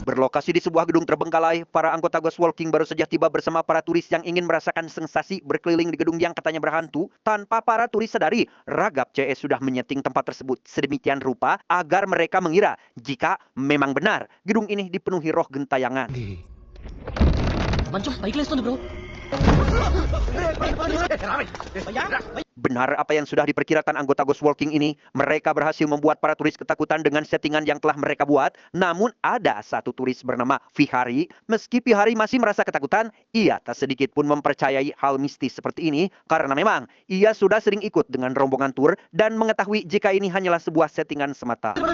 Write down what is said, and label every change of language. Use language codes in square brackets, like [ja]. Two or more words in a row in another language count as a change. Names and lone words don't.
[id] Berlokasi di sebuah gedung terbengkalai, para anggota Ghost Walking baru saja tiba bersama para turis yang ingin merasakan sensasi berkeliling di gedung yang katanya berhantu. Tanpa para turis sadari, Ragab CS sudah menyeting tempat tersebut sedemikian rupa agar mereka mengira jika memang benar gedung ini dipenuhi roh gentayangan. [te] మంచం పైకి లేస్తుంది బ్రో. [id] Benar apa yang sudah diperkirakan anggota Ghost Walking ini, mereka berhasil membuat para turis ketakutan dengan settingan yang telah mereka buat. Namun ada satu turis bernama Vihari. Meski Vihari masih merasa ketakutan, ia tak sedikit pun mempercayai hal mistis seperti ini karena memang ia sudah sering ikut dengan rombongan tur dan mengetahui jika ini hanyalah sebuah settingan semata.